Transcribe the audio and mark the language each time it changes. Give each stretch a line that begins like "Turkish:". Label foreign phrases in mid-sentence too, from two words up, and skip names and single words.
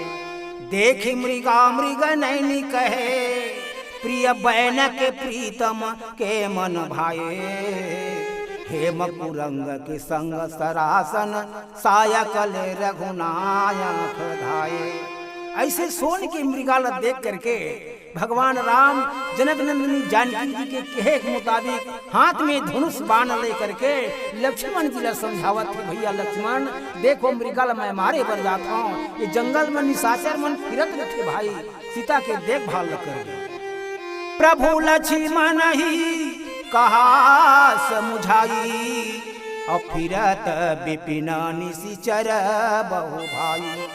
Awadhi: देखी मृगा मृग नैनी कहे, प्रिय बैन के प्रीतम के मन भाए। हेम कुरंग के संग सरासन, सायकल रघुनायक धाये।
Chhattisgarhi: ऐसे सोन की मृगाला देख करके भगवान राम जनक नंदिनी जानकी जी के कहे के मुताबिक हाथ में धनुष बाण ले करके लक्ष्मण जी ला समझावत थे, भैया लक्ष्मण देखो मृगाला मैं मारे बर जाता हूँ, ये जंगल में निशाचर मन फिरत रखे भाई, सीता के देखभाल कर।
Awadhi: प्रभु लक्ष्मण ही कहा समुझाई, और फिरत विपिन निशिचर बहु भाई।